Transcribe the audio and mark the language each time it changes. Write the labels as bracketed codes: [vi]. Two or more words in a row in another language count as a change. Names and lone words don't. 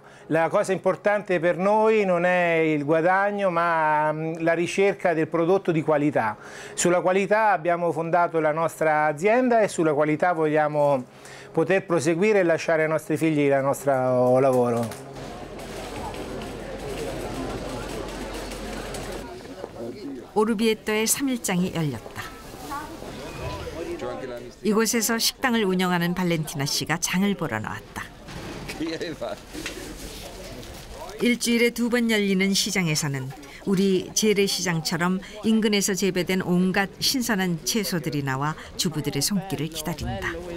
[it] La cosa importante per noi non è il guadagno, ma la ricerca del prodotto di qualità. Sulla qualità abbiamo fondato la nostra azienda e sulla qualità vogliamo poter proseguire e lasciare ai nostri figli il nostro lavoro. [ko] 오르비에토의 3일장이 열렸다. 이곳에서 식당을 운영하는 발렌티나 씨가 장을 보러 나왔다. 일주일에 2번 열리는 시장에서는 우리 재래시장처럼 인근에서 재배된 온갖 신선한 채소들이 나와 주부들의 손길을 기다린다.